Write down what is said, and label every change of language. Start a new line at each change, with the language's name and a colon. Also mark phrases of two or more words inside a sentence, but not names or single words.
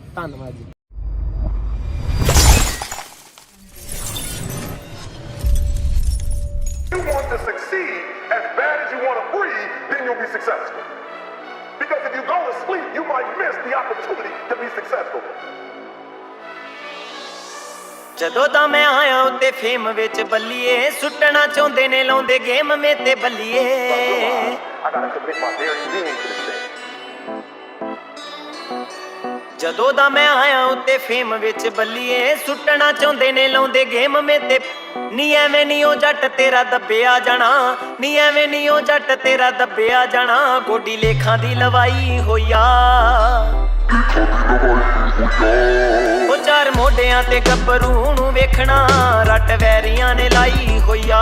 Punjabi: ਧੰਨਵਾਦ ਜੀ।
English: You want to succeed as bad as you want to breathe, then you'll be successful. Because if you go to sleep, you might miss the opportunity to be successful.
Punjabi: ਜਦੋਂ ਦਾ ਮੈਂ ਆਇਆ ਉੱਤੇ ਫੇਮ ਵਿੱਚ ਬੱਲੀਏ, ਸੁੱਟਣਾ ਚਾਹੁੰਦੇ ਨੇ ਲਾਉਂਦੇ ਗੇਮ ਮੇ ਤੇ ਬੱਲੀਏ।
English: I gotta commit my very being to this thing.
Punjabi: ਜਦੋਂ ਦਾ ਮੈਂ ਆਇਆ ਉੱਤੇ ਫੇਮ ਵਿੱਚ ਬੱਲੀਏ, ਸੁੱਟਣਾ ਚਾਹੁੰਦੇ ਨੇ ਲਾਉਂਦੇ ਗੇਮ ਮੇ ਤੇ। ਨੀ ਐਵੇਂ ਨੀ ਉਹ ਜੱਟ ਤੇਰਾ ਦੱਬਿਆ ਜਾਣਾ, ਨੀ ਐਵੇਂ ਨੀ ਉਹ ਜੱਟ ਤੇਰਾ ਦੱਬਿਆ ਜਾਣਾ। ਗੋਡੀ ਲੇਖਾਂ ਦੀ ਲਵਾਈ ਹੋਇਆ, ਉਹ ਚਾਰ ਮੋਢਿਆਂ ਤੇ ਗੱਭਰੂ ਨੂੰ ਵੇਖਣਾ, ਰੱਟ ਵੈਰੀਆਂ ਨੇ ਲਾਈ ਹੋਇਆ।